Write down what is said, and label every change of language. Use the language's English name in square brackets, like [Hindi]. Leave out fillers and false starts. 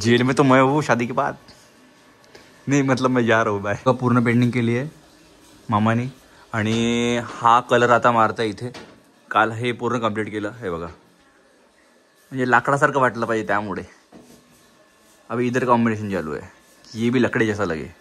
[Hindi] Jail में तो मैं हूँ शादी के बाद. नहीं मतलब मैं जा रहा हूँ. बाय. पूर्ण पेंटिंग के लिए [Marathi] मामाने. आणि हा कलर आता मारता इथे. काल हे पूर्ण कंप्लीट केलं. हे बघा, म्हणजे लाकडासारखं वाटलं पाहिजे त्यामुळे. [Hindi] अभी इधर कॉम्बिनेशन चालू है, ये भी लकड़ी जैसा लगे.